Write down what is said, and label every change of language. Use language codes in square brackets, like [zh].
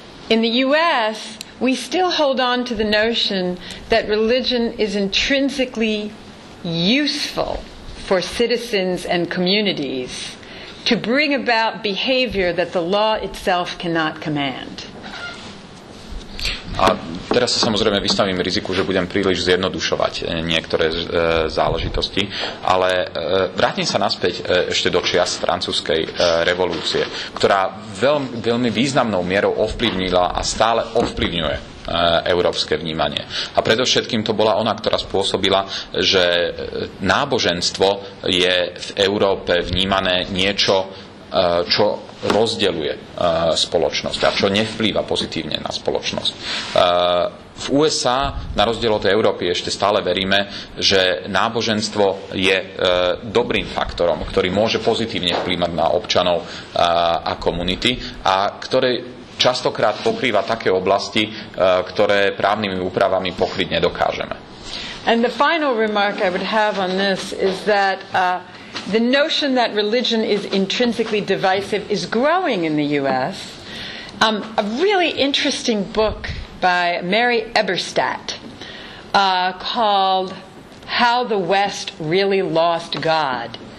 [en] In the U.S., we still hold on to the notion that religion is intrinsically useful for citizens and communities to bring about behavior that the law itself cannot command. [sk] A teraz sa samozrejme vystavím riziku, že budem príliš zjednodušovať niektoré záležitosti, ale vrátim sa naspäť ešte do čias francúzskej revolúcie, ktorá veľmi významnou mierou ovplyvnila a stále ovplyvňuje európske vnímanie. A predovšetkým to bola ona, ktorá spôsobila, že náboženstvo je v Európe vnímané niečo, čo rozdeľuje spoločnosť a čo nevplýva pozitívne na spoločnosť. V USA, na rozdiel od Európy, ešte stále veríme, že náboženstvo je dobrým faktorom, ktorý môže pozitívne vplývať na občanov a komunity a ktoré častokrát pokrýva také oblasti, ktoré právnymi úpravami pokryť nedokážeme. [en] And the final remark I would have on this is that the notion that religion is intrinsically divisive is growing in the U.S. A really interesting book by Mary Eberstadt called How the West Really Lost God.